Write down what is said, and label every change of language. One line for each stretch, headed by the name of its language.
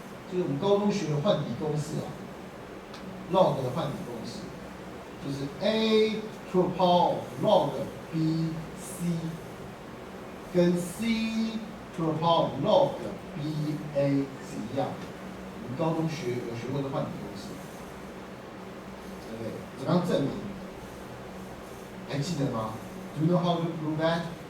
Chinese: 就是我们高中学的换底公式啊 ，log 的换底公式，就是
English: a to the power of log bc
Chinese: 跟
English: c to the power of log ba
Chinese: 是一样的。我们高中有学过的换底公式，对不对？怎么样证明？还记得吗
English: ？Do you know how to prove that？